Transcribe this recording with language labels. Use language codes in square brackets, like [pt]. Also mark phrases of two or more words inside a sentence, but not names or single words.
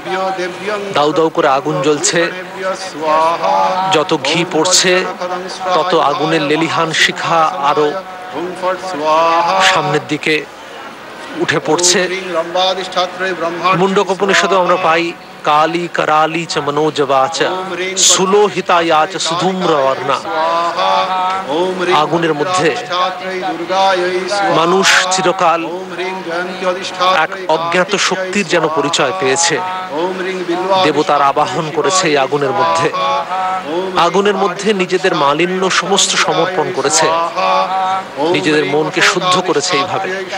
[bn] দাউ দাউ করে আগুন জ্বলছে, যত ঘি পড়ছে তত আগুনের লেলিহান শিখা আরো সামনের দিকে উঠে পড়ছে। মুন্ডকোপনিষদে আমরা পাই [sa] কালী कराली च मनोजवाच सुलोहिताया च सुधूम्रवर्णा। [bn] আগুনের মধ্যে মানুষ চিরকাল এক অজ্ঞাত শক্তির যেন পরিচয় পেয়েছে। দেবতার আবাহন করেছে এই আগুনের মধ্যে। আগুনের মধ্যে নিজেদের মালিন্য সমস্ত সমর্পণ করেছে, নিজেদের মনকে শুদ্ধ করেছে এইভাবে।